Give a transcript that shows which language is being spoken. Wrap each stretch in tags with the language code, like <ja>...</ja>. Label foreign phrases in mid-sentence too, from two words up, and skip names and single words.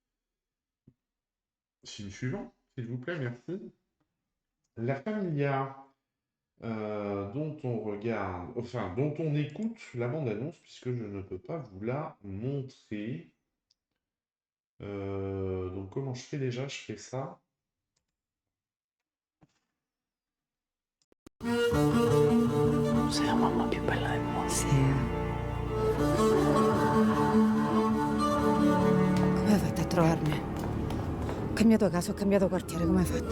<fr>Film suivant, s'il vous plaît, merci. La Familia, dont on regarde, enfin, dont on écoute la bande-annonce, puisque je ne peux pas vous la montrer. Donc comment je fais déjà? Je fais ça.</fr> <it>Sei la mamma più bella del mondo. Sì. Come hai fatto a trovarmi? Ho cambiato casa, ho cambiato quartiere, come hai fatto?</it>